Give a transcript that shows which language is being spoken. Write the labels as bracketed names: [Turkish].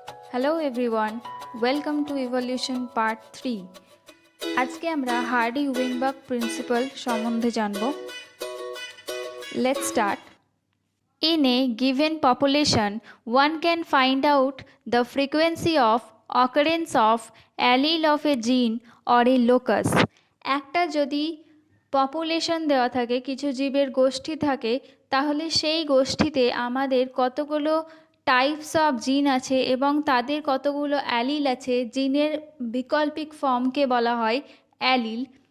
[English] Hello everyone, welcome to evolution part 3। [Bangla] আজকে আমরা hardy উইংবার্গ principal সম্বন্ধে জানব। [English] Let's start. In a given population, one can find out the frequency of occurrence of allele of a gene or a locus. [Bangla] একটা যদি population দেওয়া থাকে, কিছু জীবের গোষ্ঠী থাকে, তাহলে সেই গোষ্ঠীতে আমাদের কতগুলো টাইপস অফ জিন আছে এবং তাদের কতগুলো অ্যালিল আছে। জিনের বিকল্পিক ফর্মকে বলা হয় অ্যালিল।